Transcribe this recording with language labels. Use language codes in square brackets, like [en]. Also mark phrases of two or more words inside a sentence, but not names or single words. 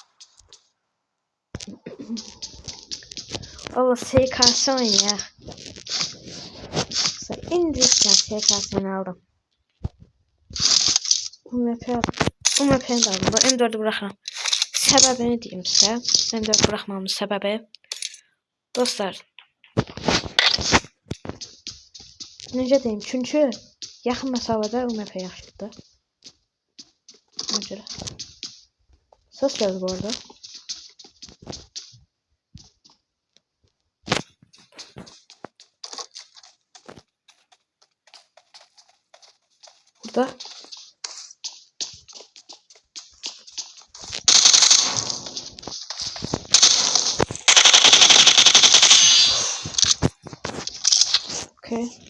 [tr] Allah SKS oynuyor. İndirirken SKS'ni aldım. UMP'ni de aldım. M4'ü bırakamam. Sebebini diyeyim size. M4 bırakmamın sebebi. [az] Dostlar. Necə deyim? Çünkü yaxın məsafədə UMP yaxşıdır. Necə? [tr] Ses geldi bu arada. Burada. Okay.